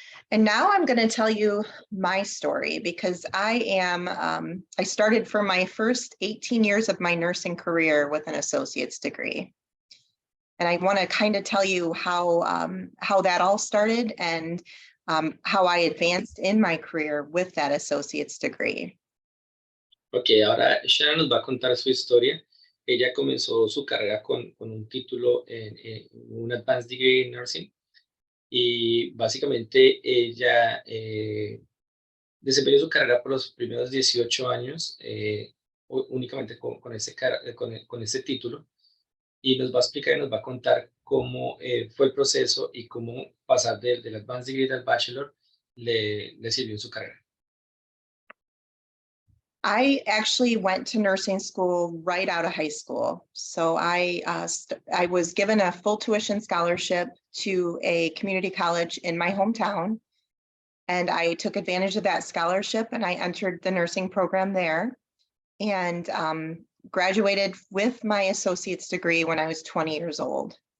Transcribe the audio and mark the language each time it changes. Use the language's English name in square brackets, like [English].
[English] And now I'm going to tell you my story, because I started for my first 18 years of my nursing career with an associate's degree. And I want to kind of tell you how that all started and how I advanced in my career with that associate's degree. [Spanish] Ok, ahora Shannon nos va a contar su historia. Ella comenzó su carrera con un título en un Advanced Degree in Nursing, y básicamente ella desempeñó su carrera por los primeros 18 años únicamente con ese título, y nos va a explicar y nos va a contar cómo fue el proceso y cómo pasar del Advanced Degree al Bachelor le sirvió en su carrera. [English] I actually went to nursing school right out of high school. So I was given a full tuition scholarship to a community college in my hometown. And I took advantage of that scholarship and I entered the nursing program there, and graduated with my associate's degree when I was 20 years old.